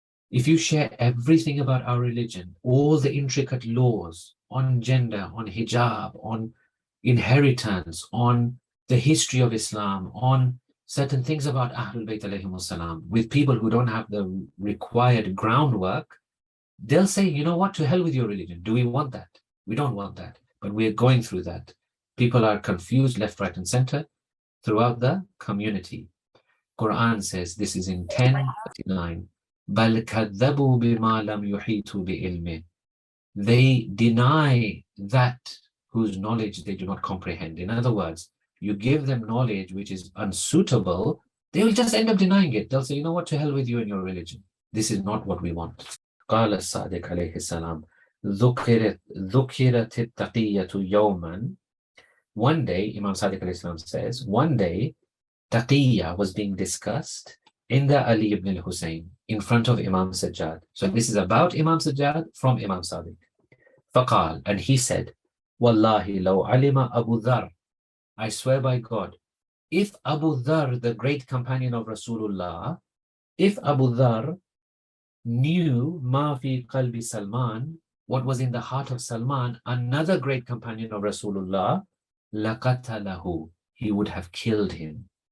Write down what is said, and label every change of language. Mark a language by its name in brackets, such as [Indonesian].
[English] If you share everything about our religion, all the intricate laws on gender, on hijab, on inheritance, on the history of Islam, on certain things about Ahlul Bayt alayhimus salam, with people who don't have the required groundwork, they'll say, you know what, to hell with your religion. Do we want that? We don't want that, but we're going through that. People are confused left, right, and center throughout the community. Quran says, this is in 10:39, [Arabic] بَلْ كَذَّبُوا بِمَا لَمْ يُحِيطُوا بِعِلْمِهِ. [English] They deny that whose knowledge they do not comprehend. In other words, you give them knowledge which is unsuitable, they will just end up denying it. They'll say, you know what, to hell with you and your religion. This is not what we want. [Arabic] قال الصادق عليه السلام ذكرت التقية يوما. [English] One day, Imam Sadiq alayhi salam says, one day, Taqiyya was being discussed in the Ali ibn al-Hussein in front of Imam Sajjad. So this is about Imam Sajjad from Imam Sadiq. [Arabic] فقال, [English] and he said, [Arabic] Wallahi law alima [English] Abu Dharr, I swear by God, if Abu Dharr, the great companion of Rasulullah, if Abu Dharr knew [Arabic] ma fi qalbi [English] Salman, what was in the heart of Salman, another great companion of Rasulullah, laqatalahu, he would have killed him.